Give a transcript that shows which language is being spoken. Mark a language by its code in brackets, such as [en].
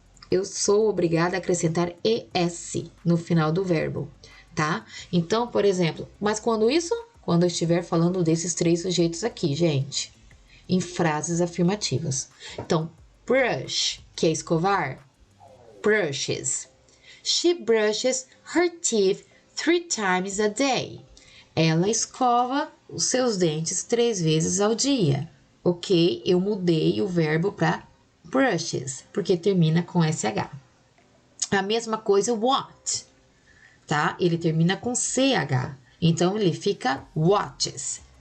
[pt] Eu sou obrigada a acrescentar ES no final do verbo, tá? Então, por exemplo, mas quando isso? Quando eu estiver falando desses três sujeitos aqui, gente, em frases afirmativas. Então, brush, que é escovar, brushes. [en] She brushes her teeth 3 times a day. [pt] Ela escova os seus dentes 3 vezes ao dia. Ok? Eu mudei o verbo para brushes, porque termina com SH. A mesma coisa, what, tá? Ele termina com CH, então ele fica watches.